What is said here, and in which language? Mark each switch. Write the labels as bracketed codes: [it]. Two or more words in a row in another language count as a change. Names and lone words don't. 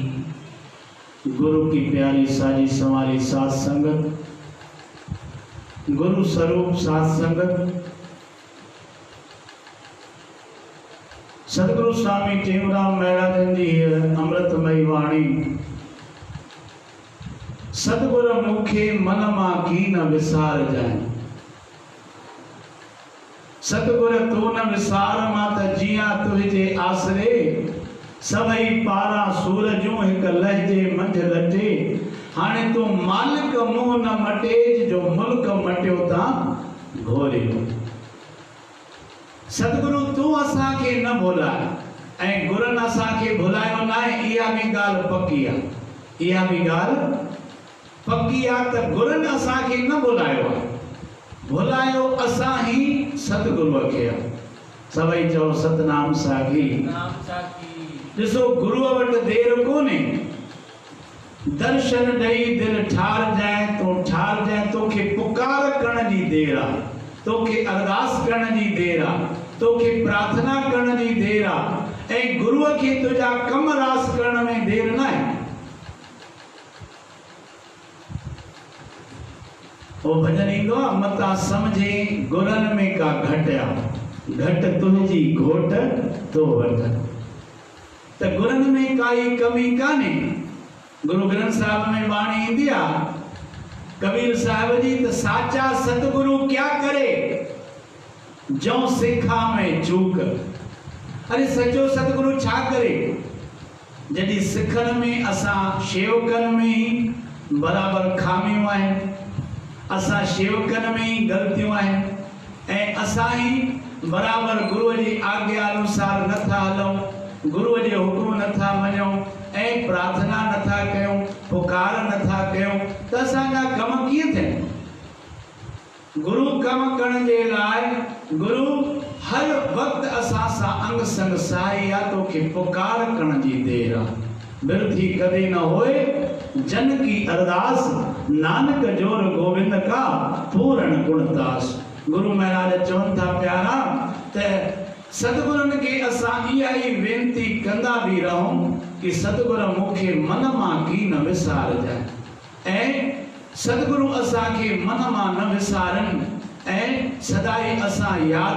[sd] गुरु की प्यारी साजी संवारी सात संगत, गुरु स्वरूप सात संगत, सतगुरु स्वामी टेमराम महराजन जी अमृतमयी वाणी सतगुरु मुखे मनमा कीन विसार जाए सतगुरु तू न विसार मात जिया तुझे आसरे सभई पारा सूरजूं हिक लहजे मंझ लटे हाणे तू मालिक मुंह न मटे जो मुल्क मटियो ता घोरे सतगुरु तू असा के न भुलाए ऐं गुरन असा के भुलायो ना इहा भी गाल पक्की आहे इहा भी गाल पक्की आहे त गुरन असा के न भुलायो आहे भुलायो असा ही सतगुरु के आहे सभई चओ सतनाम साखी नाम साखी ॾिसो गुरुअ वटि देर कोन्हे दर्शन ॾेई दिल ठार जाए तो ठार जाए तोखे पुकार करण जी देर आहे तोखे अरदास करण जी देर आहे तोखे प्रार्थना करण जी देर आहे ऐं गुरुअ खे तुंहिंजा कम रास करण में देर न आहे ओ भजन ईंदो आहे मता समझे गुरन में का घट आहे घट तुंहिंजी घोट तो वठ त गुरन में काई कमी कान्हे गुरु ग्रंथ साहिब में वाणी ईंदी आहे कबीर साहिब जी त [hi] साचा सतगुरु क्या करे जो सिखा में चूक [sd] अरे सचो सतगुरु छा करे जॾहिं सिखण में असां शेवकन में ही बराबर खामियूं आहिनि असां शेवकन में ही ग़लतियूं आहिनि ऐं असां ही बराबर गुरुअ जी आज्ञा अनुसार नथा हलूं गुरुअ जे हुकुम नथा मञूं ऐं प्रार्थना नथा कयूं पुकार नथा कयूं त असांजा कम कीअं थियनि गुरु कम करण जे लाइ गुरु हर वक्त असां सां अंग संग साई आहे तोखे पुकार करण जी देर आहे [pa] बिरथी कदे न होए जन की अरदास नानक जोर गोविंद का पूर्ण गुणदास [sd] गुरु महाराज चवनि था प्यारा त सतगुरन के असां इहा ई वेनती कंदा भी रहूं कि सतगुरु मुखे मन मां की न विसार जाए ऐं सतगुरु असां के मन मां न विसारन ऐं सदाई असां याद